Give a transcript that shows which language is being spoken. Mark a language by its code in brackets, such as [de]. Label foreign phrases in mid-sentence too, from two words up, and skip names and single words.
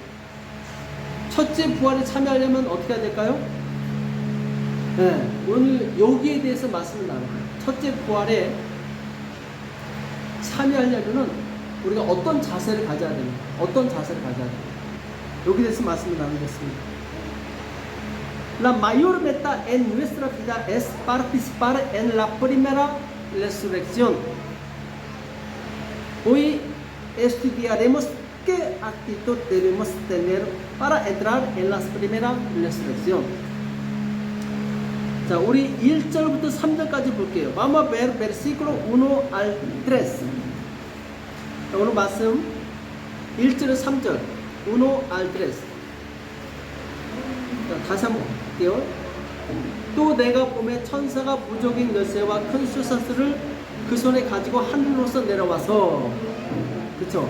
[ko] 첫째 부활에 참여하려면 어떻게 해야 될까요? 네, 오늘 여기에 대해서 말씀을 나눌 거예요. 첫째 부활에 참여하려면 우리가 어떤 자세를 가져야 됩니까? 어떤 자세를 가져야 됩니까? 여기에 대해서 말씀을 나누겠습니다. [es] La mayor meta en nuestra vida es participar en la primera resurrección. Hoy estudiaremos qué actitud debemos tener para entrar en la primera resurrección. [ko] 자, 우리 1절부터 3절까지 볼게요. [es] Vamos a ver versículo 1 al 3. [ko] 자, 오늘 말씀 1절에서 3절 1 al 3. 자, 다시 한번 볼게요. 또 내가 보매 천사가 무적인 열쇠와 큰 숫사슬을 그 손에 가지고 하늘로서 내려와서, 그쵸?